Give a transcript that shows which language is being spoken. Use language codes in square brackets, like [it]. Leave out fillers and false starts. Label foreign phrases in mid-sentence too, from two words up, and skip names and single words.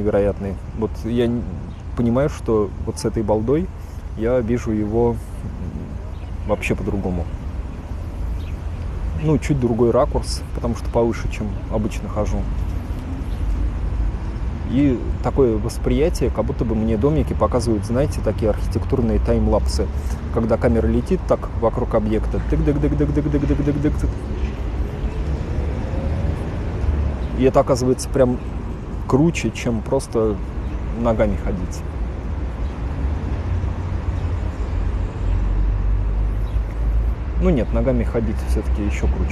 [ru] Вот я понимаю, что вот с этой балдой я вижу его вообще по-другому. Ну, чуть другой ракурс, потому что повыше, чем обычно хожу. И такое восприятие, как будто бы мне домики показывают, знаете, такие архитектурные таймлапсы, когда камера летит так вокруг объекта. Тык-дык-дык-дык-дык-дык-дык-дык. И это оказывается прям круче, чем просто ногами ходить. Ну нет, ногами ходить все-таки еще круче.